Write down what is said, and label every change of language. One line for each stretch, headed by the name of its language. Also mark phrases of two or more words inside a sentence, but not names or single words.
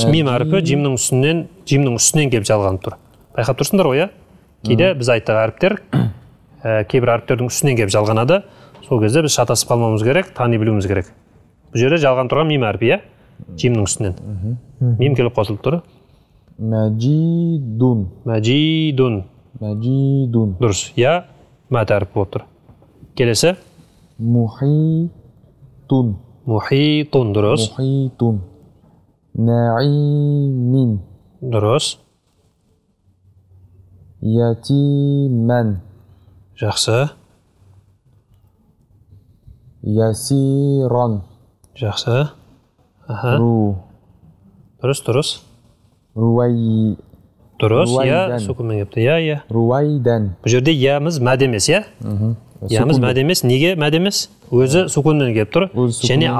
Kazakh: Мим әріпі жимнің үстінен келіп жалғанып тұр. Байқап тұрсыңдар ғой, иә? Кейде біз айттық әріптер кейбір әріптердің үстінен келіп жалғанады. Сол кезде біз шатасып қалмауымыз керек, тани білуіміз керек. Бұл жерде жалған тұрған мим әріпі, иә? Жимнің үстінен. Мим келіп қосылып тұр.
Arabic: مجيد
Kazakh: Мәжидун.
Arabic: مجيد
Kazakh: Дұрыс. Я мәд әріп болып тұр. Келесі.
Arabic: محيط
Kazakh: Мухитун. Дұрыс.
Arabic: محيط نعيم
Kazakh: Дұрыс.
Arabic: يتيما
Kazakh: Жақсы.
Arabic: يسيرا
Kazakh: Жақсы. Аха. Дұрыс, дұрыс.
Arabic: روي
Kazakh: Дұрыс. Я Руайдан. сукунмен кепті. Я.
Arabic: رويدا
Kazakh: Бұл жерде ямыз мәд емес, иә? Ямыз мәд емес. Неге мәд емес? Өзі сукунмен кеп тұр. Өзі сукунмен Және кеп тұр.